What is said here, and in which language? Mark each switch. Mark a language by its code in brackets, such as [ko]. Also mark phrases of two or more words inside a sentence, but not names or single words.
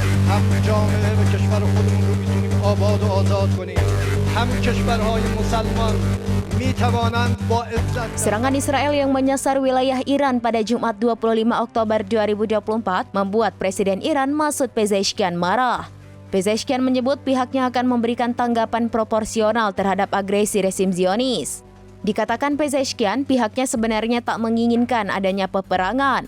[fa] هم جامعه و کشور خودمون رو میتونیم آباد و آزاد کنیم. هم کشورهای مسلمان میتوانند با عزت. [id] Serangan Israel yang menyasar wilayah Iran pada Jumat 25 Oktober 2024 membuat Presiden Iran Masoud Pezeshkian marah. Pezeshkian menyebut pihaknya akan memberikan tanggapan proporsional terhadap agresi rezim Zionis. Dikatakan Pezeshkian, pihaknya sebenarnya tak menginginkan adanya peperangan.